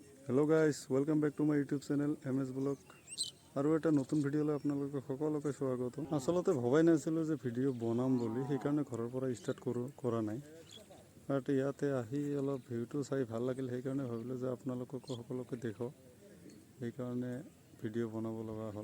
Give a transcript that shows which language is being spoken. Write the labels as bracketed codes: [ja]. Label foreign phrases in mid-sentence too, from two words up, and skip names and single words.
[en] hello guys welcome back to my YouTube channel MS blog और [as] এটা নতুন ভিডিওলৈ আপোনালোকক সকলোকে স্বাগত। আসলতে ভবাই নাছিলো যে ভিডিও বনাম বুলি, সেইকাৰণে ঘৰৰ পৰা ষ্টাৰ্ট কৰা নাই। বাট ইয়াতে আহি অলপ ভিউটো চাই ভাল লাগিল, সেইকাৰণে ভাবিলোঁ যে আপোনালোকক সকলোকে দেখো, সেইকাৰণে ভিডিও বনাব লগা হ'ল।